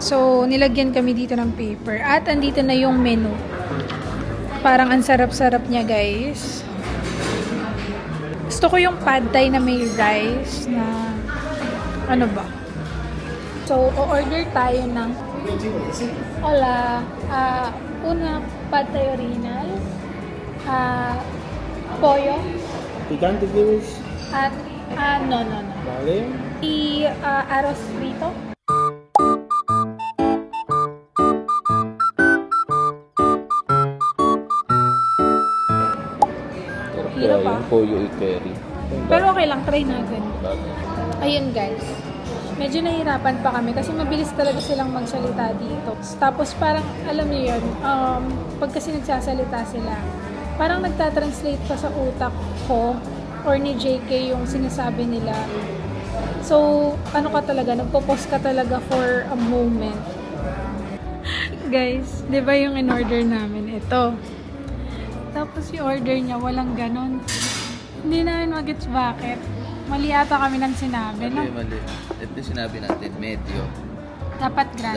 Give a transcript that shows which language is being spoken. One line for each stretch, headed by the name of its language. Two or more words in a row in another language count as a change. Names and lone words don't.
Filipino: So, nilagyan kami dito ng paper. At andito na yung menu. Parang ang sarap-sarap niya, guys. Gusto ko yung pad thai na may rice na ano ba? So, o-order tayo ng
Spanish: hola, una pad thai original, pollo, Picante quieres?
Filipino: at no.
Spanish: Vale. Y arroz frito.
Filipino: Hirap Yung pollo i-curry. Pero okay lang, try natin. Ayun guys, medyo nahirapan pa kami kasi mabilis talaga silang magsalita dito. Tapos parang, alam niyo yun, pag kasi nagsasalita sila, parang nagtatranslate pa sa utak ko or ni JK yung sinasabi nila. So, ano ka talaga, nagpo-pause ka talaga
English: for a moment.
Filipino: Guys, di ba yung in-order namin? Ito. Tapos yung order niya, walang ganon. Hindi namin mag-gets bakit. Mali ata kami ng sinabi, no? Mali. Ito sinabi natin, medyo. Dapat grande.